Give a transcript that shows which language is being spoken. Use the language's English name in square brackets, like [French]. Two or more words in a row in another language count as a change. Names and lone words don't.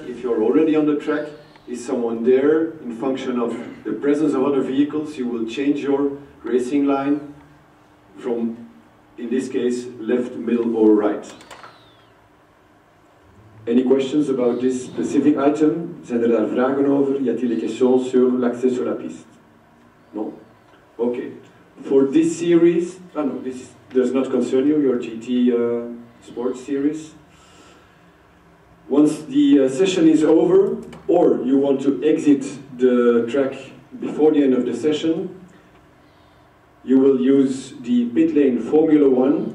[English] If you're already on the track, is someone there? In function of the presence of other vehicles, you will change your racing line from, in this case, left, middle or right. Any questions about this specific item? [Dutch] Zijn er daar vragen over? [French] Y a-t-il des questions sur l'accès sur la piste? [English] No? Okay. For this series, no, this does not concern you, your GT sports series. Once the session is over, or you want to exit the track before the end of the session, you will use the pit lane Formula 1.